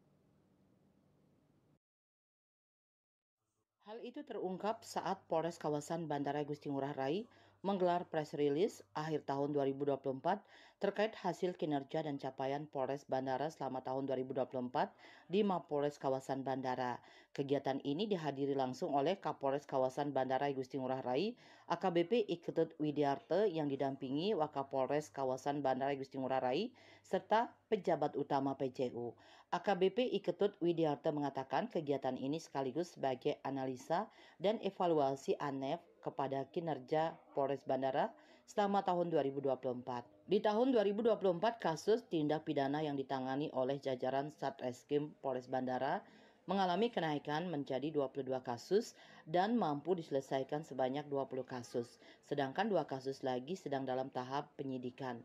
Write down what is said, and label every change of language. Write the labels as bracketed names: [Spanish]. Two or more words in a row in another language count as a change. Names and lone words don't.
[Indonesian] Hal itu terungkap saat Polres kawasan Bandara Gusti Ngurah Rai menggelar [English] press release [Indonesian] akhir tahun 2024 terkait hasil kinerja dan capaian Polres Bandara selama tahun 2024 di Mapolres kawasan Bandara. Kegiatan ini dihadiri langsung oleh Kapolres kawasan Bandara Gusti Ngurah Rai, AKBP Iketut Widiarte yang didampingi Wakapolres kawasan Bandara Gusti Ngurah Rai serta pejabat utama PCU. AKBP Iketut Widiarte mengatakan kegiatan ini sekaligus sebagai analisa dan evaluasi ANEF kepada kinerja Polres Bandara selama tahun 2024. Di tahun 2024, kasus tindak pidana yang ditangani oleh jajaran Satreskrim Polres Bandara mengalami kenaikan menjadi 22 kasus dan mampu diselesaikan sebanyak 20 kasus, sedangkan 2 kasus lagi sedang dalam tahap penyidikan.